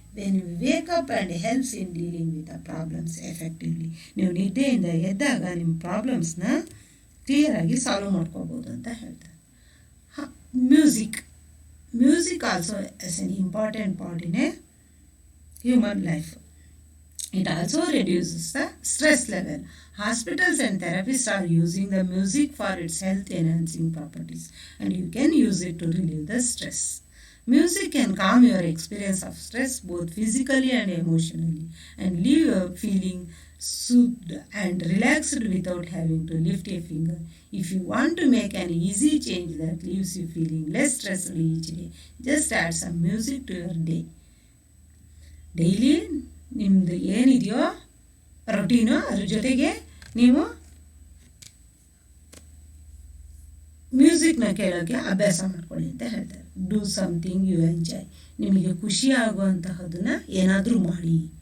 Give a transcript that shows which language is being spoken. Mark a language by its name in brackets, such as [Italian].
[English] When you wake up and helps in dealing with the problems effectively. [Kannada] ನೀವು ನಿದ್ದೆಯಿಂದ ಎದ್ದಾಗ ನಿಮ್ಮ ಪ್ರಾಬ್ಲಮ್ಸ್ನ ಕ್ಲಿಯರಾಗಿ ಸಾಲ್ವ್ ಮಾಡ್ಕೋಬೋದು ಅಂತ ಹೇಳ್ತಾರೆ. [English] Music also as an important part in a human life. It also reduces the stress level. Hospitals and therapists are using the music for its health enhancing properties, and you can use it to relieve the stress. Music can calm your experience of stress both physically and emotionally and leave you feeling soothed and relaxed without having to lift a finger. If you want to make an easy change that leaves you feeling less stressed each day, just add some music to your day. [Kannada] Daily ನಿಮ್ಮದು ಏನಿದೆಯೋ routine ಅದ್ರ ಜೊತೆಗೆ ನೀವು ಮ್ಯೂಸಿಕ್ನ ಕೇಳೋಕ್ಕೆ ಅಭ್ಯಾಸ ಮಾಡ್ಕೊಳ್ಳಿ ಅಂತ ಹೇಳ್ತಾರೆ. [English] Do something you enjoy. [Kannada] ನಿಮಗೆ ಖುಷಿ ಆಗುವಂತಹದನ್ನು ಏನಾದರೂ ಮಾಡಿ.